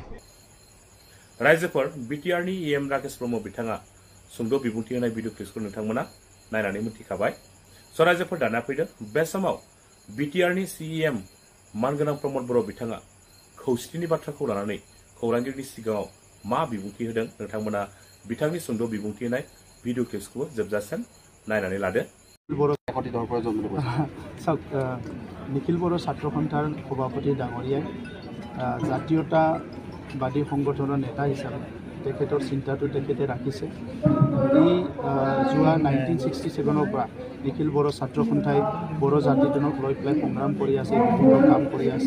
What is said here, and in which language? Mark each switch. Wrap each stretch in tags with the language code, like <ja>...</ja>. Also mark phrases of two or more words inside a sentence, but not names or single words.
<brx>रायजोफोर बिटिआरनि इएम राकेश ब्रह्म बिथाङा सुंद' बिबुंथि होनाय</brx> <en>video clipखौ</en> <brx>नोंथांमोना नायनानै मिथिखाबाय स' रायजोफोर दाना फैदों बे समाव बिटिआरनि सिएम मानगोनां प्रमद बर' बिथाङा खौसेथिनि बाथ्राखौ लानानै खौरांगिरिनि सिगाङाव मा बिबुंथि होदों नोंथांमोना बिथांनि सुंद' बिबुंथि होनाय</brx> <en>video clipsखौ</en> <brx>जोबजासिम नायनानै लादो।</brx> <as>নিখিল বড়ো ছাত্ৰ সন্থাৰ সভাপতি ডাঙৰীয়াই জাতীয়তাবাদী সংগঠনৰ নেতা হিচাপে তেখেতৰ চিন্তাটো তেখেতে ৰাখিছে। এই যোৱা 1967 পৰা নিখিল বড়ো ছাত্ৰ সন্থাই বড়ো জাতিজনক লৈ পেলাই সংগ্ৰাম কৰি আছে, বিভিন্ন কাম কৰি আছে।</as>